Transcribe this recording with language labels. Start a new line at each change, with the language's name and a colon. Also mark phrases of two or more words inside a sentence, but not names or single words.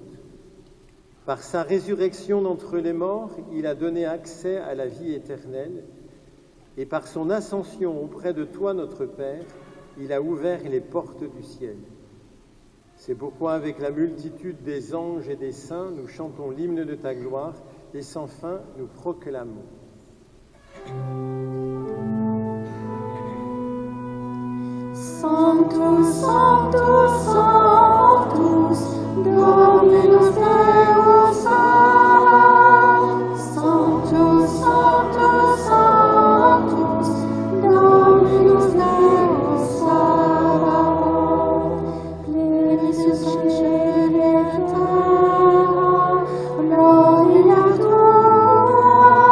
French: Par sa résurrection d'entre les morts, il a donné accès à la vie éternelle. Et par son ascension auprès de toi, notre Père, il a ouvert les portes du ciel. C'est pourquoi, avec la multitude des anges et des saints, nous chantons l'hymne de ta gloire et sans fin, nous proclamons.
Latin: Sanctus, Sanctus, Sanctus, Dominus Deus Sanctus, Sanctus, Sanctus, Dominus Deus Plenius in caeli et terra, gloria tua.